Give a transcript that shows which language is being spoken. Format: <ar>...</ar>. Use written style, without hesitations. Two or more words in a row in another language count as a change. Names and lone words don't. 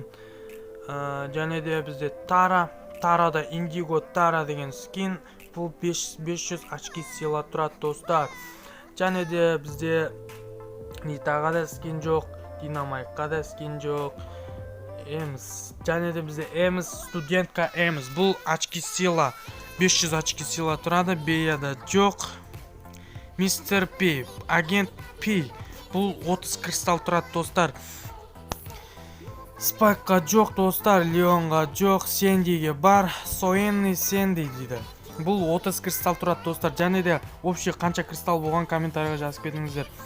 <kk>Және де бізде Тарада Индиго Тара деген скин, бұл 500</kk> <ru>очки сила</ru> <kk>тұрады достар. Және де бізде Нитаға да скин жоқ, Динамайкқа да скин жоқ. Және де бізде студентка Эмс, бұл</kk> <ru>очки сила</ru> <kk>500</kk> <ru>очки сила</ru> <kk>тұрады. Беяда жоқ. Мистер Пи, Агент Пи, бұл 30 кристалл тұрады достар. Спайкқа жоқ достар, Леонға жоқ, Сендиге бар, Соенный Сенди дейді. Бұл 30 кристалл тұрады достар. Және де общий қанша кристалл болған комментарийға жазып кетіңіздер.</kk>